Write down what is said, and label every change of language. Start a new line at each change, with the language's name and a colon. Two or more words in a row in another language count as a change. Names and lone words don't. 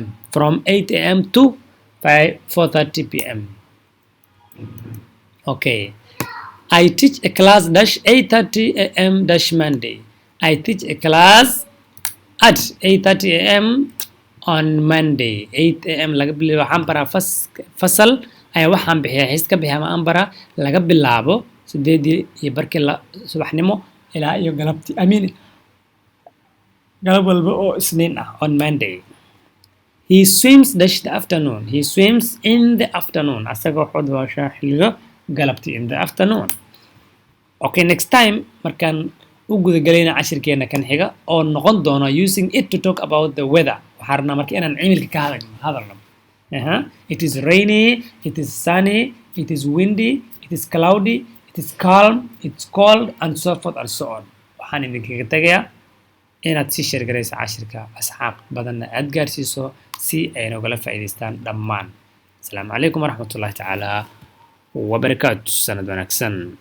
English: From 8 a.m. to 4:30 p.m. Okay. I teach a class dash 8:30 a.m. dash Monday. I teach a class at 8:30 a.m. on Monday. 8 a.m.
Somali: laga bilaabo waxaan baraa fasal ayaa waxaan bixiyaa xiska bixiyaa ma aan baraa laga bilaabo 8:00 subaxnimo ilaa iyo galabtii galab walba oo isniin ah
English: on Monday. He swims dash the afternoon. He swims in the afternoon.
Somali: asaga wuxuu dabaashaa xilliga galabtii
English: in the afternoon. Okay, next time
Somali: markaan u guda galayna cashirkeena kan xiga oo noqon doona
English: using it to talk about the weather.
Somali: waxaan rabnaa marka inaan cimilka ka hadalno.
English: It is rainy, it is sunny, it is windy, it is cloudy, it is calm, it's cold, and so forth and so on.
Somali: waxaan idinkaga tagayaa inaad sii sheergarayso cashirka asxaab badanna aad gaarsiiso si ay nogala faa'iidaystaan dhammaan.
Arabic: السلام عليكم ورحمة الله تعالى وبركاته.
Somali: sanad wanaagsan.